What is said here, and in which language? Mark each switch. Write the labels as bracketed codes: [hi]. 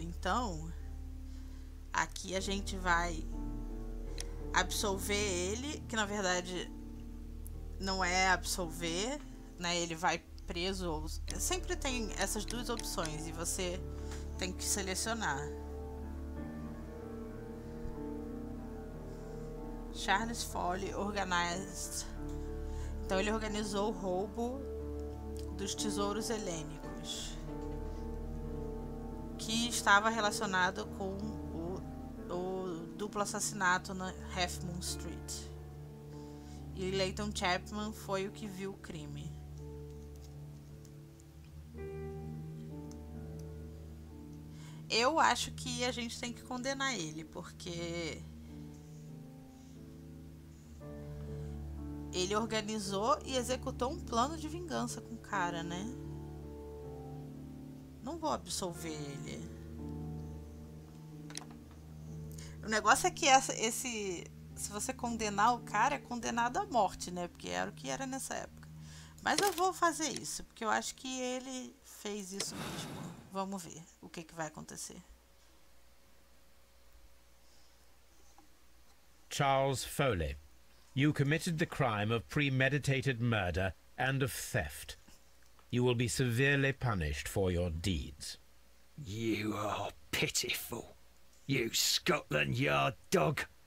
[pt] Então, aqui a gente vai absolver ele, que na verdade não é absolver, né? Ele vai preso. Sempre tem essas duas opções e você tem que selecionar. [en] Charles Foley organized. [pt] Então ele organizou o roubo dos tesouros helênicos, que estava relacionado com o duplo assassinato na Half Moon Street. E Leighton Chapman foi o que viu o crime. Eu acho que a gente tem que condenar ele, porque ele organizou e executou um plano de vingança com o cara, né? Não vou absolver ele. O negócio é que se você condenar o cara, é condenado à morte, né? Porque era o que era nessa época. Mas eu vou fazer isso, porque eu acho que ele fez isso mesmo. Vamos ver o que vai acontecer. [en] Charles Foley, you committed the crime of premeditated murder and of theft. You will be severely punished for your deeds. You are pitiful, you Scotland Yard dog.